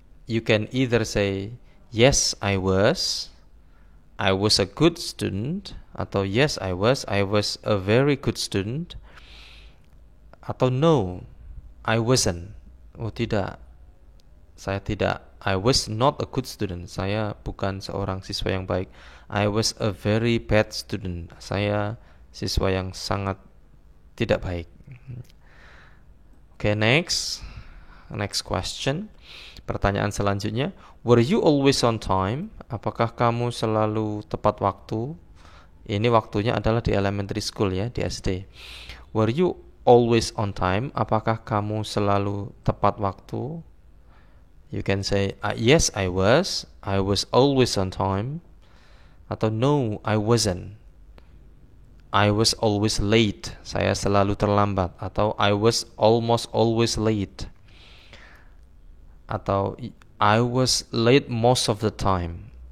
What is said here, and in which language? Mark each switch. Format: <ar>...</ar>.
<en>You can either say yes, I was a good student, atau yes, I was a very good student, atau no, I wasn't.</en> <id>Oh tidak, saya tidak.</id> <en>I was not a good student.</en> <id>Saya bukan seorang siswa yang baik.</id> <en>I was a very bad student.</en> <id>Saya siswa yang sangat tidak baik.</id> <en>Okay, next question.</en> <id>Pertanyaan selanjutnya,</id> <en>were you always on time?</en> <id>Apakah kamu selalu tepat waktu? Ini waktunya adalah di elementary school ya, di SD.</id> <en>Were you always on time?</en> <id>Apakah kamu selalu tepat waktu?</id> <en>You can say, yes, I was always on time. Atau no, I wasn't. I was always late.</en> <id>Saya selalu terlambat.</id> <en>Atau I was almost always late. Atau I was late most of the time.</en>